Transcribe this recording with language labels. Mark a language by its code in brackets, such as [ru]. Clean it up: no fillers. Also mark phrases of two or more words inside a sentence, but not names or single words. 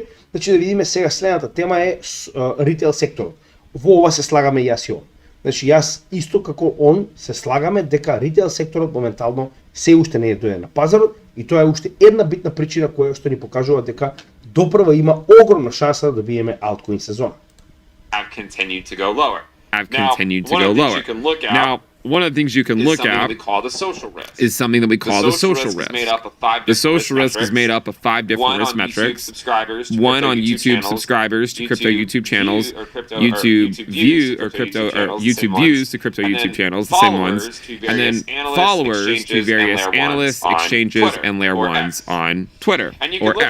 [mk] Значи да видиме сега следната тема е ритейл секторот. Во ова се слагаме јас и он. Значи јас исто како он се слагаме дека ритейл секторот моментално се уште не е дојде на пазарот и тоа е уште една битна причина која што ни покажува дека допрва има огромна шанса да добиеме алткоин сезона. [en] Have continued to go lower. Now, one of the things you can look at is something that we call the social risk. The social risk is made up of 5 different risk metrics. One on YouTube subscribers to crypto YouTube channels, YouTube views to crypto YouTube channels, the same ones, and then followers to various analysts, exchanges, and layer ones on Twitter or X.